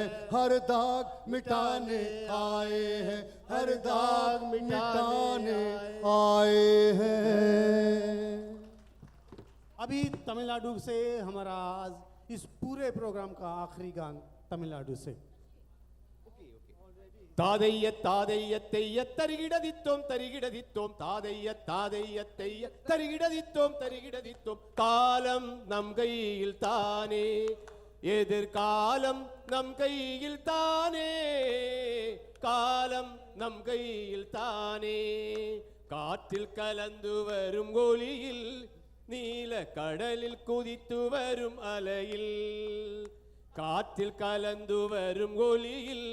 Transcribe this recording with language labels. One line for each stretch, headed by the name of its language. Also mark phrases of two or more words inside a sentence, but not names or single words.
Hindi: हर दाग मिटाने आए हैं। हर दाग मिटाने आए हैं। अभी तमिलनाडु से हमारा आज इस पूरे प्रोग्राम का आखिरी गान तमिलनाडु से। तादैय तादैय तेय तरिगिडदित्तोम तरिगिडदित्तोम तादैय तादैय तेय तरिगिडदित्तोम तरिगिडदित्तोम
Tamil: காலம் நம் கையில் தானே எதிர்காலம் நம் கையில் தானே காலம் நம் கையில் தானே காற்றில் கலந்து வரும் ஒளியில் நீல கடலில் குதித்து வரும் அலையில் காற்றில் கலந்து வரும் ஒளியில்